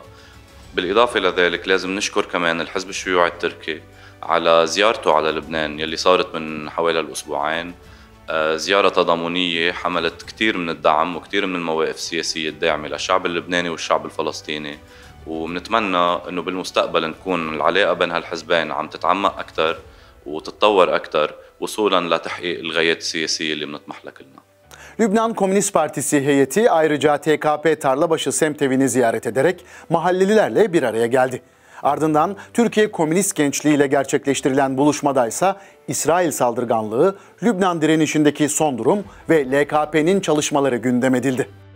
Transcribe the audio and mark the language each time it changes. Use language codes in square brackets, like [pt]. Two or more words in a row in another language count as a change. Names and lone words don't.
[ar] بالإضافة لذلك لازم نشكر كمان الحزب الشيوعي التركي على زيارته على لبنان يلي صارت من حوالي الأسبوعين، زيارة تضامنية حملت كتير من الدعم وكتير من المواقف السياسية الداعمة للشعب اللبناني والشعب الفلسطيني، وبنتمنى انه بالمستقبل نكون العلاقة بين هالحزبين عم تتعمق أكتر وتتطور أكتر وصولا لتحقيق الغايات السياسية اللي بنطمح لها كلنا. [tr] Lübnan Komünist Partisi heyeti ayrıca TKP Tarlabaşı semtevini ziyaret ederek mahallelilerle bir araya geldi. Ardından Türkiye Komünist Gençliği ile gerçekleştirilen buluşmadaysa İsrail saldırganlığı, Lübnan direnişindeki son durum ve LKP'nin çalışmaları gündem edildi.